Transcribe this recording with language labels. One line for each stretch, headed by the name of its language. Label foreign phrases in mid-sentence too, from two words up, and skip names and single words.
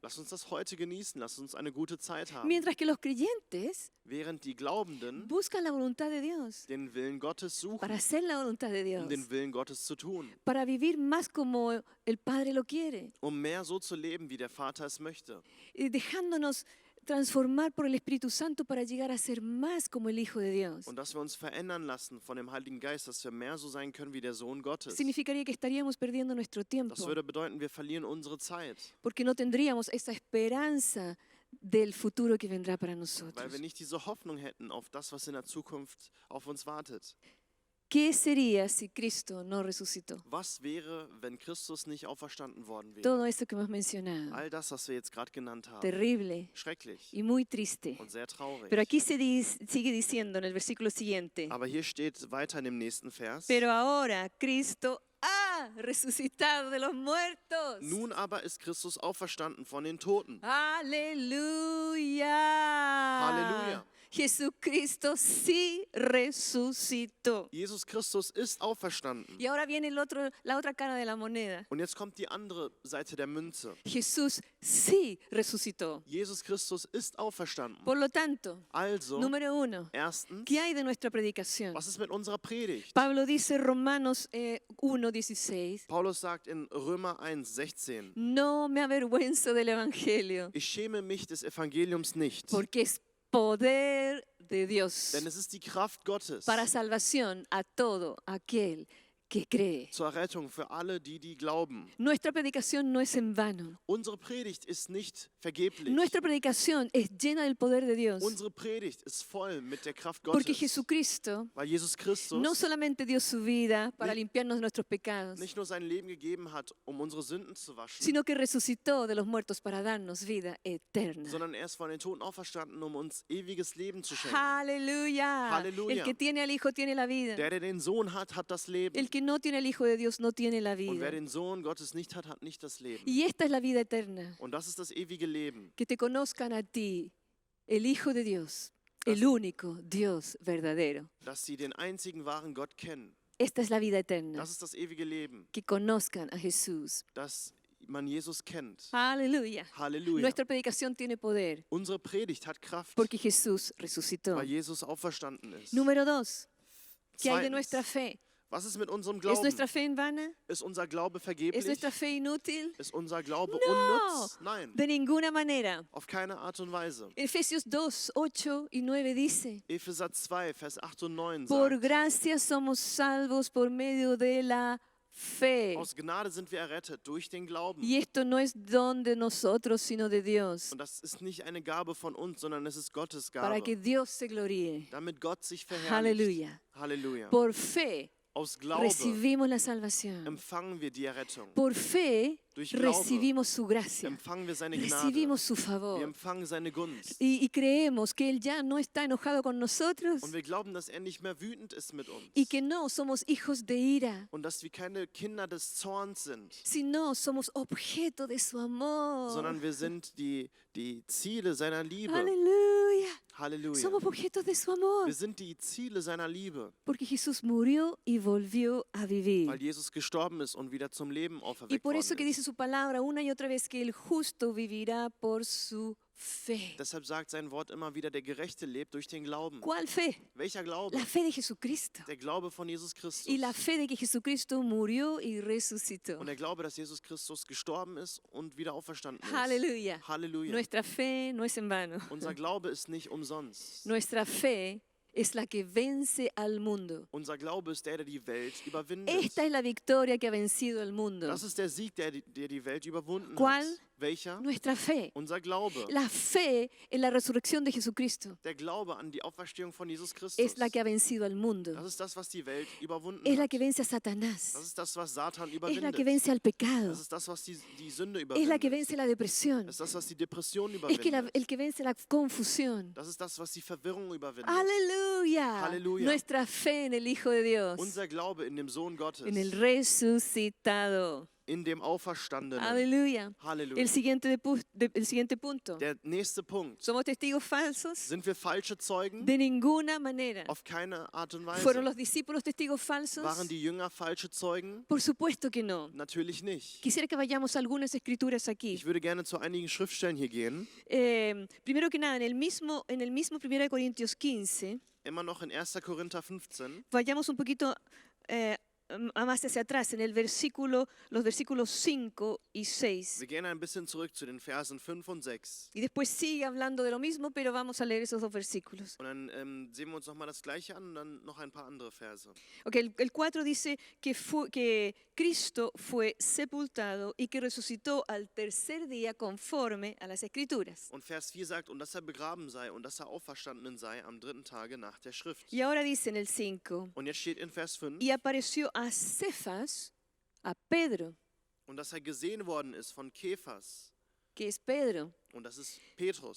German: Lasst uns das heute genießen, lasst uns eine gute Zeit haben.
Spanish: Mientras que los creyentes
German: Während die Glaubenden
Spanish: buscan la voluntad de Dios,
German: den Willen Gottes suchen,
Spanish: para hacer la voluntad de Dios,
German: den Willen Gottes zu tun,
Spanish: para vivir más como el Padre lo quiere,
German: mehr so zu leben, wie der Vater es möchte.
Spanish: y dejándonos transformar por el Espíritu Santo para llegar a ser más como el Hijo de Dios.
German: Und dass wir uns verändern lassen von dem Heiligen Geist, dass wir mehr so sein können wie der Sohn Gottes.
Spanish: Significaría que estaríamos perdiendo nuestro tiempo,
German: Das würde bedeuten, wir verlieren unsere Zeit,
Spanish: porque no tendríamos esa esperanza del futuro que vendrá para
German: weil
Spanish: nosotros.
German: wir nicht diese Hoffnung hätten auf das, was in der Zukunft auf uns wartet.
Spanish: ¿Qué sería si Cristo no resucitó?
German: Was wäre, wenn Christus nicht auferstanden worden wäre?
Spanish: Todo esto que hemos mencionado,
German: All das, was wir jetzt gerade genannt haben.
Spanish: terrible
German: Schrecklich
Spanish: y muy triste.
German: und sehr traurig.
Spanish: Pero aquí sigue diciendo en el versículo siguiente,
German: Aber hier steht weiter in dem nächsten Vers.
Spanish: pero ahora Cristo ha resucitado de los muertos.
German: Nun aber ist Christus auferstanden von den Toten.
Spanish: Aleluya.
German: Halleluja.
Spanish: Jesucristo sí resucitó.
German: Jesus Christus ist auferstanden.
Spanish: Y ahora viene la otra cara de la moneda.
German: Und jetzt kommt die andere Seite der Münze.
Spanish: Jesús sí resucitó.
German: Jesus Christus ist auferstanden.
Spanish: Por lo tanto,
German: Also,
Spanish: número uno,
German: erstens,
Spanish: ¿qué hay de nuestra predicación?
German: was ist mit unserer Predigt?
Spanish: Pablo dice Romanos 1:16,
German: Paulus sagt in Römer 1,16:
Spanish: no me avergüenzo del Evangelio,
German: Ich schäme mich des Evangeliums nicht,
Spanish: porque es poder de Dios
German: denn es ist die Kraft Gottes
Spanish: para salvación a todo aquel que cree.
German: zur Rettung für alle, die glauben.
Spanish: Nuestra predicación no es en vano.
German: Unsere Predigt ist nicht vergeblich.
Spanish: Nuestra predicación es llena del poder de Dios,
German: Unsere Predigt ist voll mit der Kraft
Spanish: porque
German: Gottes,
Spanish: Jesucristo
German: weil Jesus Christus
Spanish: no solamente dio su vida para
German: Nicht-
Spanish: limpiarnos nuestros pecados,
German: nicht nur sein Leben gegeben hat, um unsere Sünden zu waschen,
Spanish: sino que resucitó de los muertos para darnos vida eterna.
German: sondern er ist von den Toten auferstanden, um uns ewiges Leben zu schenken.
Spanish: Aleluya.
German: Halleluja.
Spanish: El que tiene al Hijo tiene la vida.
German: Der den Sohn hat, hat das Leben.
Spanish: El que no tiene al Hijo de Dios no tiene la
German: Und
Spanish: vida.
German: wer den Sohn Gottes nicht hat, hat nicht das Leben.
Spanish: Y esta es la vida eterna,
German: Und das ist das ewige Leben.
Spanish: que te conozcan a ti, el Hijo de Dios, el único Dios verdadero.
German: Dass sie den einzigen wahren Gott kennen.
Spanish: Esta es la vida eterna,
German: Das ist das ewige Leben.
Spanish: que conozcan a Jesús.
German: Dass man Jesus kennt.
Spanish: Aleluya.
German: Halleluja.
Spanish: Nuestra predicación tiene poder
German: Unsere Predigt hat Kraft,
Spanish: porque Jesús resucitó.
German: weil Jesus auferstanden ist.
Spanish: Número 2. ¿Qué hay de
German: Zweitens,
Spanish: nuestra fe?
German: was ist mit unserem
Spanish: ¿Es
German: Glauben?
Spanish: nuestra fe en vana?
German: Ist unser Glaube
Spanish: ¿Es
German: vergeblich?
Spanish: nuestra fe inútil?
German: Ist unser Glaube
Spanish: No.
German: unnütz? Nein,
Spanish: De ninguna manera.
German: auf keine Art und Weise.
Spanish: Efesios 2, 8 y 9 dice,
German: Epheser 2, Vers 8 und 9
Spanish: por
German: sagt,
Spanish: gracia somos salvos por medio de la fe.
German: aus Gnade sind wir errettet durch den Glauben.
Spanish: Y esto no es don de nosotros, sino de Dios,
German: Und das ist nicht eine Gabe von uns, sondern es ist Gottes
Spanish: para que
German: Gabe,
Spanish: Dios se gloríe.
German: damit Gott sich verherrlicht.
Spanish: Aleluya.
German: Halleluja.
Spanish: Por fe
German: Aus Glaube
Spanish: recibimos la salvación.
German: empfangen wir die Errettung.
Spanish: Por fe
German: Durch Glaube
Spanish: recibimos su gracia.
German: empfangen wir seine Gnade.
Spanish: Recibimos su
German: Wir
Spanish: favor.
German: empfangen seine Gunst.
Spanish: Y creemos que Él ya no está enojado con nosotros
German: Und wir glauben, dass er nicht mehr wütend ist mit uns.
Spanish: y que no somos hijos de ira,
German: Und dass wir keine Kinder des Zorns sind,
Spanish: sino somos objeto de su amor.
German: sondern wir sind die Ziele seiner Liebe.
Spanish: Aleluya.
German: Halleluja.
Spanish: Somos objetos de su amor.
German: Wir sind die Ziele seiner Liebe,
Spanish: Porque Jesús murió y volvió a vivir.
German: weil Jesus gestorben ist und wieder zum Leben
Spanish: Y
German: auferweckt
Spanish: por eso que
German: worden
Spanish: dice
German: ist.
Spanish: su palabra una y otra vez que el justo vivirá por su fe.
German: Deshalb sagt sein Wort immer wieder, der Gerechte lebt durch den Glauben.
Spanish: ¿Cuál fe?
German: Welcher Glaube?
Spanish: La fe de Jesucristo.
German: Der Glaube von Jesus Christus.
Spanish: Y la fe de que Jesucristo murió y resucitó.
German: Und der Glaube, dass Jesus Christus gestorben ist und wieder auferstanden ist.
Spanish: Aleluya.
German: Halleluja.
Spanish: Nuestra fe no es en vano.
German: Unser Glaube ist nicht umsonst.
Spanish: Nuestra fe es la que vence al mundo.
German: Unser Glaube ist der die Welt überwindet.
Spanish: Esta es la victoria que ha vencido al mundo.
German: Das ist der Sieg, der die Welt überwunden
Spanish: ¿Cuál?
German: hat. Welcher?
Spanish: Nuestra fe.
German: Unser Glaube.
Spanish: La fe en la resurrección de Jesucristo
German: Der Glaube an die Auferstehung von Jesus Christus.
Spanish: es la que ha vencido al mundo.
German: Das ist das, was die Welt überwunden
Spanish: Es la
German: hat.
Spanish: que vence a
German: Das
Spanish: Satanás.
German: ist das, was Satan
Spanish: Es la que
German: überwindet.
Spanish: vence al pecado.
German: Das ist das, was die Sünde
Spanish: Es la que
German: überwindet.
Spanish: vence la depresión.
German: Das ist das, was die Depression
Spanish: Es que
German: überwindet.
Spanish: el que vence la confusión.
German: Das ist das, was die Verwirrung überwindet.
Spanish: Aleluya. Aleluya. Nuestra fe en el Hijo de Dios.
German: Unser Glaube in dem Sohn Gottes,
Spanish: En el resucitado.
German: in dem Auferstandenen.
Spanish: Aleluya.
German: Halleluja.
Spanish: El siguiente punto.
German: Der nächste Punkt.
Spanish: ¿Somos testigos falsos?
German: Sind wir falsche Zeugen?
Spanish: De ninguna manera.
German: Auf keine Art und
Spanish: ¿Fueron
German: Weise.
Spanish: los discípulos testigos falsos?
German: Waren die Jünger falsche Zeugen?
Spanish: Por supuesto que no.
German: Natürlich nicht.
Spanish: Quisiera que vayamos a algunas escrituras aquí.
German: Ich würde gerne zu einigen Schriftstellen hier gehen.
Spanish: Primero que nada, en el mismo 1 Corintios 15,
German: Immer noch in 1. Korinther 15.
Spanish: vayamos un poquito más hacia atrás, en los versículos 5 y 6.
German: Wir gehen ein bisschen zurück zu den Versen 5 und 6.
Spanish: Y después sigue hablando de lo mismo, pero vamos a leer esos dos versículos.
German: Und dann sehen wir uns nochmal das Gleiche an und dann noch ein paar andere Verse.
Spanish: Okay, el 4 dice que Cristo fue sepultado y que resucitó al tercer día conforme a las Escrituras.
German: Und Vers 4 sagt, und dass er begraben sei und dass er auferstanden sei am 3. Tage nach der Schrift.
Spanish: Y ahora dice en el 5,
German: Und jetzt steht in Vers 5,
Spanish: y apareció a Cefas, a Pedro,
German: und dass er gesehen worden ist von Kephas.
Spanish: que es Pedro,
German: Und das ist Petrus.